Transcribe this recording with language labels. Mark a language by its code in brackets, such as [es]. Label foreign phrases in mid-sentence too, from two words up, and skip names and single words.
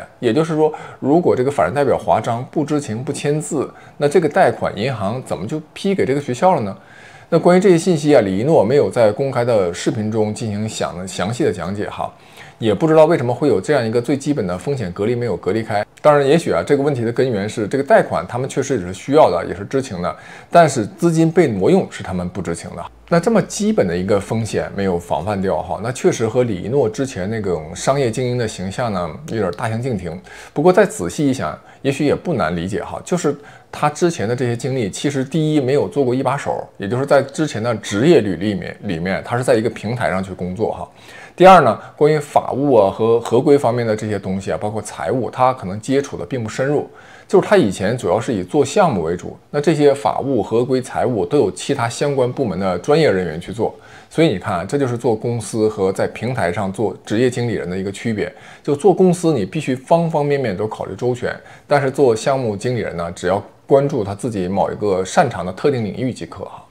[zh] 也就是說，如果這個法人代表華章不知情不簽字，那這個貸款銀行怎麼就批給這個學校了呢？那關於這些信息啊，李一諾沒有在公開的視頻中進行詳細的講解哈。也不知道為什麼會有這樣一個最基本的風險隔離沒有隔離開。當然，也許啊，這個問題的根源是這個貸款他們確實也是需要的，也是知情的，但是資金被挪用是他們不知情的。那這麼基本的一個風險沒有防範掉哈，那確實和李一諾之前那種商業精英的形象呢有點大相徑庭。不過再仔細一想，也許也不難理解哈，就是他之前的這些經歷，其實第一沒有做過一把手，也就是在之前的職業履歷裡面，他是在一個平台上去工作哈。第二呢，關於法務啊和合規方面的這些東西啊，包括財務，他可能接觸的並不深入。就是他以前主要是以做項目為主，那這些法務、合規、財務都有其他相關部門的專業人員去做。所以你看，這就是做公司和在平台上做職業經理人的一個區別。就做公司，你必須方方面面都考慮周全，但是做項目經理人呢，只要關注他自己某一個擅長的特定領域即可哈。